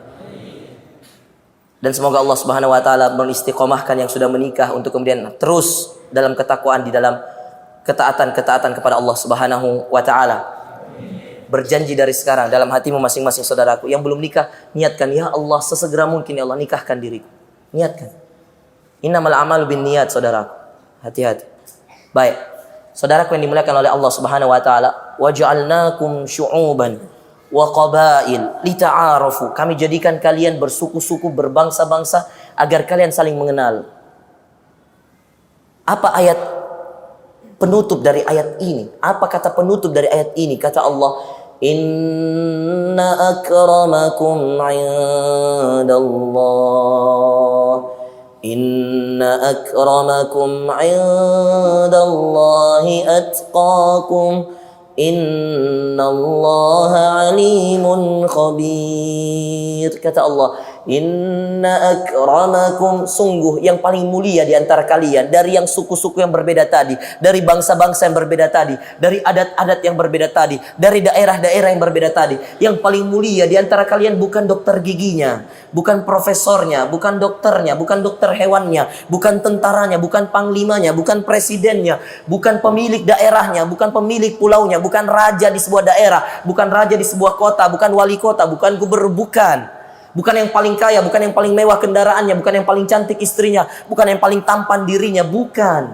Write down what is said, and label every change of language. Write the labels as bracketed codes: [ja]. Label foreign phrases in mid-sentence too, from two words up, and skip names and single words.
[id] Dan semoga Allah [ar] سبحانه وتعالى [id] mengistiqomahkan yang sudah menikah untuk kemudian terus dalam ketakwaan, di dalam ketaatan kepada Allah [ar] سبحانه وتعالى. [id] Berjanji dari sekarang dalam hatimu masing-masing saudaraku yang belum nikah, niatkan ya Allah sesegera mungkin ya Allah nikahkan diriku. Niatkan. [ar] إنما الأعمال بالنيات, saudaraku. [id] Hati-hati. Baik. Saudaraku yang dimuliakan oleh Allah [ar] سبحانه وتعالى, وجعلناكم شعوبا وقبائل لتعارفوا. [id] Kami jadikan kalian bersuku-suku, berbangsa-bangsa agar kalian saling mengenal. Apa ayat penutup dari ayat ini? Apa kata penutup dari ayat ini? Kata Allah, [ar] إن أكرمكم عند الله. إن أكرمكم عند الله أتقاكم. إن الله عليم خبير. [id] Kata Allah, [ar] إن أكرمكم, [id] sungguh yang paling mulia di antara kalian, dari yang suku-suku yang berbeda tadi, dari bangsa-bangsa yang berbeda tadi, dari adat-adat yang berbeda tadi, dari daerah-daerah yang berbeda tadi, yang paling mulia di antara kalian bukan dokter giginya, bukan profesornya, bukan dokternya, bukan dokter hewannya, bukan tentaranya, bukan panglimanya, bukan presidennya, bukan pemilik daerahnya, bukan pemilik pulaunya, bukan raja di sebuah daerah, bukan raja di sebuah kota, bukan wali kota, bukan gubernur, bukan yang paling kaya, bukan yang paling mewah kendaraannya, bukan yang paling cantik istrinya, bukan yang paling tampan dirinya, bukan.